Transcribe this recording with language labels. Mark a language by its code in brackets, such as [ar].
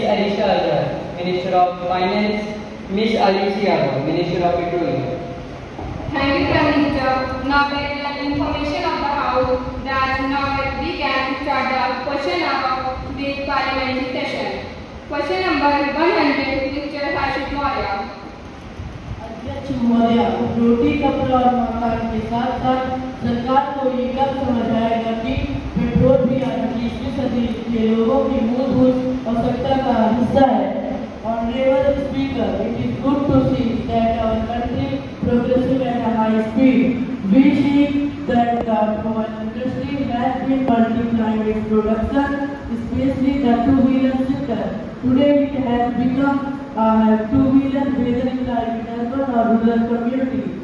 [en] Alisha Azhar, Minister of Finance, Ms. Alicia Yadav, Minister of Petroleum. Thank you, Prime Minister. Now there is an information of the House that now we can start the question of this parliamentary session. Question number 100, Mr. Harshit Maurya. [hi] अध्यक्ष महोदय, रोटी कपड़ा और मकान के साथ साथ सरकार को ये कब समझ आएगा कि पेट्रोल भी आज की 21वीं सदी के लोगों की मूलभूत आवश्यकता का हिस्सा है। [en] Honorable Speaker, it is good to see that our country progressing at a high speed. We see that the automobile industry has been multiplying its production, especially the two-wheeler sector. Today it has become a two-wheeler whether you live in urban or rural community.